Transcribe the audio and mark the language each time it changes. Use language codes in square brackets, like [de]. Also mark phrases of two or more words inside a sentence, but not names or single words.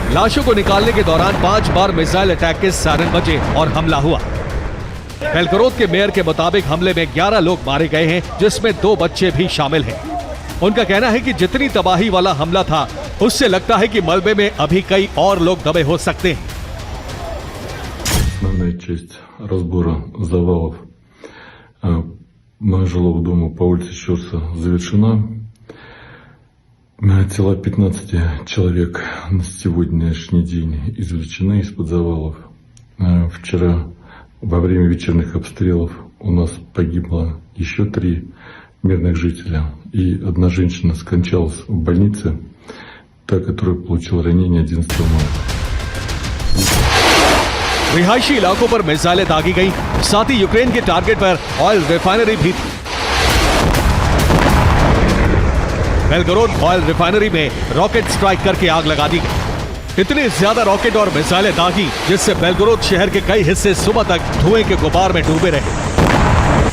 [hi] लाशों को निकालने के दौरान 5 बार [en] missile attack [hi] के सायरन बजे और हमला हुआ। बेलगोरोद के मेयर के मुताबिक हमले में 11 लोग मारे गए हैं, जिसमें 2 बच्चे भी शामिल हैं। उनका कहना है कि जितनी तबाही वाला हमला था, उससे लगता है कि मलबे में अभी कई और लोग दबे हो सकते हैं। [ru] Основная часть разбора завалов жилого дома по улице Щорса завершена. Тела 15 человек на сегодняшний день извлечены из-под завалов. Вчера во время вечерних обстрелов у нас погибло еще 3 мирных жителя. И одна женщина скончалась в больнице, та, которая получила ранение 11 мая. [hi] रिहायशी इलाकों पर मिसाइलें दागी गई। साथ ही यूक्रेन के टारगेट पर [en] oil refinery [hi] भी थी। बेलगोरोद [en] oil refinery [hi] में [en] rocket strike [hi] करके आग लगा दी गई। इतने ज्यादा रॉकेट और मिसाइलें दागी, जिससे बेलगोरोद शहर के कई हिस्से सुबह तक धुएं के गुबार में डूबे रहे।